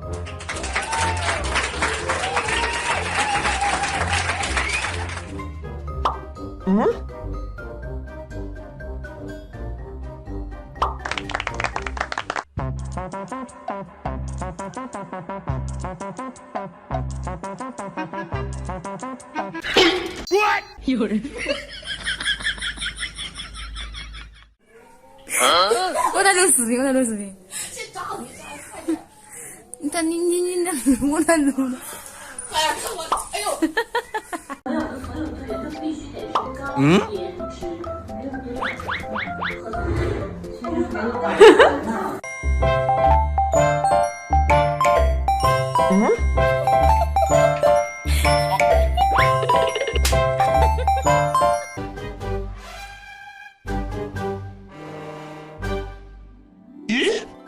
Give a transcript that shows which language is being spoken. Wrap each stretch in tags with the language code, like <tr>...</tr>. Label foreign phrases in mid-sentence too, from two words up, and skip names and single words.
<ko>응? 요래.</ko> <zh>我在录视频，我在录视频。你看你，我在录。哎呀，看我，哎呦！</zh> <ko>응? 응? 예?</ko>